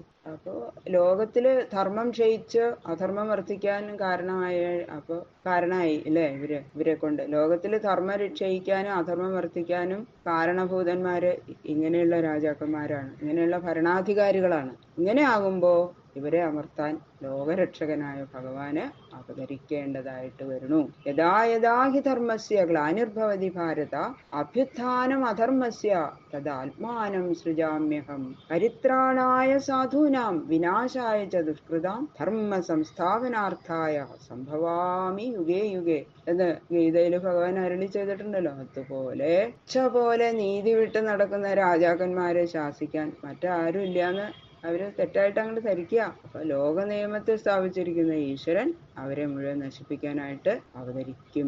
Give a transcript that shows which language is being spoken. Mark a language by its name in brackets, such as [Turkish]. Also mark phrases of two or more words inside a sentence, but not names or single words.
[Malayalam] അപ്പോ ലോകത്തില് ധർമ്മം ക്ഷയിച്ച് അധർമ്മം വർദ്ധിക്കാൻ കാരണമായി അല്ലെ ഇവരെ കൊണ്ട്. ലോകത്തില് ധർമ്മം ക്ഷയിക്കാനും അധർമ്മം വർദ്ധിക്കാനും കാരണഭൂതന്മാര് ഇങ്ങനെയുള്ള രാജാക്കന്മാരാണ്, ഇങ്ങനെയുള്ള ഭരണാധികാരികളാണ്. ഇങ്ങനെ ആകുമ്പോ ഇവരെ അമർത്താൻ ലോകരക്ഷകനായ ഭഗവാന് അവതരിക്കേണ്ടതായിട്ട് വരുന്നു. [Sanskrit] യഥാ യഥാ ഹി ധർമ്മസ്യ ഗ്ലാനിർഭവതി ഭാരത അഭ്യുത്ഥാനം അധർമ്മസ്യ തദാത്മാനം സൃജാമ്യഹം പരിത്രാണായ സാധൂനാം വിനാശായ ച ദുഷ്കൃതാം ധർമ്മ സംസ്ഥാപനാർത്ഥായ സംഭവാമി യുഗേ യുഗേ [Malayalam] എന്ന് ഗീതയില് ഭഗവാൻ അരുളി ചെയ്തിട്ടുണ്ടല്ലോ. അതുപോലെ നീതി വിട്ട് നടക്കുന്ന രാജാക്കന്മാരെ ശാസിക്കാൻ മറ്റാരും ഇല്ലാന്ന് അവര് തെറ്റായിട്ട് അങ്ങോട്ട് ധരിക്കുക. അപ്പൊ ലോക നിയമത്തെ സ്ഥാപിച്ചിരിക്കുന്ന ഈശ്വരൻ അവരെ മുഴുവൻ നശിപ്പിക്കാനായിട്ട് അവതരിക്കും.